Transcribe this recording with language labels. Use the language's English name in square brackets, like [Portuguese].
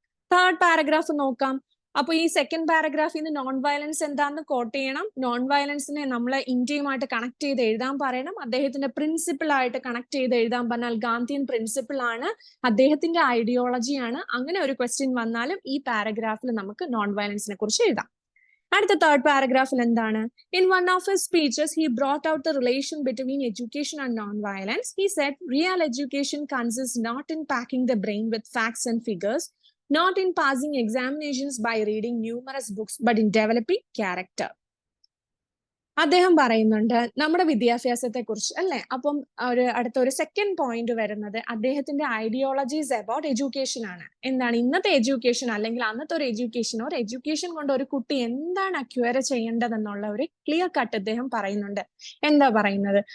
[Malayalam] Third paragraph നോക്കാം. അപ്പൊ ഈ സെക്കൻഡ് പാരഗ്രാഫിൽ നിന്ന് നോൺ വയലൻസ് എന്താണെന്ന് കോട്ട് ചെയ്യണം. നോൺ വയലൻസിനെ നമ്മൾ ഇന്ത്യയുമായിട്ട് കണക്ട് ചെയ്ത് എഴുതാൻ പറയണം. അദ്ദേഹത്തിന്റെ പ്രിൻസിപ്പിൾ ആയിട്ട് കണക്ട് ചെയ്ത് എഴുതാൻ പറഞ്ഞാൽ ഗാന്ധിയൻ പ്രിൻസിപ്പിൾ ആണ്, അദ്ദേഹത്തിന്റെ ഐഡിയോളജിയാണ്. അങ്ങനെ ഒരു ക്വസ്റ്റ്യൻ വന്നാലും ഈ പാരഗ്രാഫിൽ നമുക്ക് നോൺ വയലൻസിനെ കുറിച്ച് എഴുതാം. അടുത്ത തേർഡ് പാരഗ്രാഫിൽ എന്താണ്? [English] In one of his speeches, he brought out the relation between education and non-violence. He said, real education consists not in packing the brain with facts and figures, not in passing examinations by reading numerous books, but in developing character. [Malayalam] അദ്ദേഹം പറയുന്നുണ്ട് നമ്മുടെ വിദ്യാഭ്യാസത്തെ കുറിച്ച് അല്ലെ. അപ്പം അടുത്ത ഒരു second point വരുന്നത് അദ്ദേഹത്തിന്റെ ഐഡിയോളജീസ് അബൌട്ട് എഡ്യൂക്കേഷൻ ആണ്. എന്താണ് ഇന്നത്തെ എഡ്യൂക്കേഷൻ അല്ലെങ്കിൽ അന്നത്തെ ഒരു എഡ്യൂക്കേഷൻ കൊണ്ട് ഒരു കുട്ടി എന്താണ് അക്വയർ ചെയ്യേണ്ടതെന്നുള്ള ഒരു ക്ലിയർ കട്ട് അദ്ദേഹം പറയുന്നുണ്ട്. എന്താ പറയുന്നത്?